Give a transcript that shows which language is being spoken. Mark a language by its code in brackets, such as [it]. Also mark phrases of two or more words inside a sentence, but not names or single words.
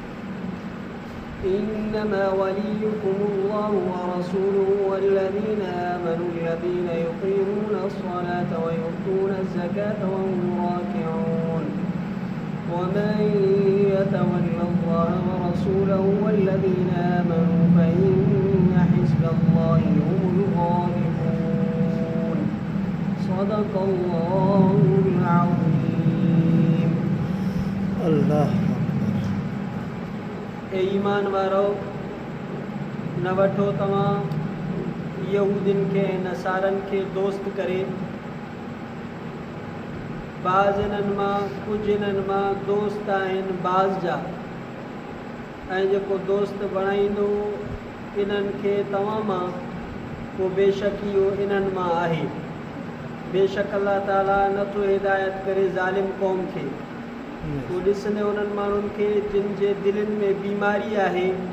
[ar] إنما وليكم الله ورسوله والذين آمنوا الذين يقيمون الصلاة ويؤتون الزكاة وهم راكعون ومن يتول الله ورسوله والذين آمنوا فإن حزب الله هم الغالبون صدق الله العظيم الله [sd] ईमान वारो न वठो तव्हां यहूदिन के नसारन के दोस्त करे बाज़ इन्हनि मां कुझु इन्हनि मां दोस्त आहिनि बाज़ जा ऐं जेको दोस्त बणाईंदो इन्हनि खे तव्हां मां पोइ बेशक इहो इन्हनि मां आहे बेशक अल्लाह ताला नथो हिदायत करे ज़ालिम क़ौम खे तो ॾिसंदे उन्हनि माण्हुनि खे जिन जे दिलनि में बीमारी आहे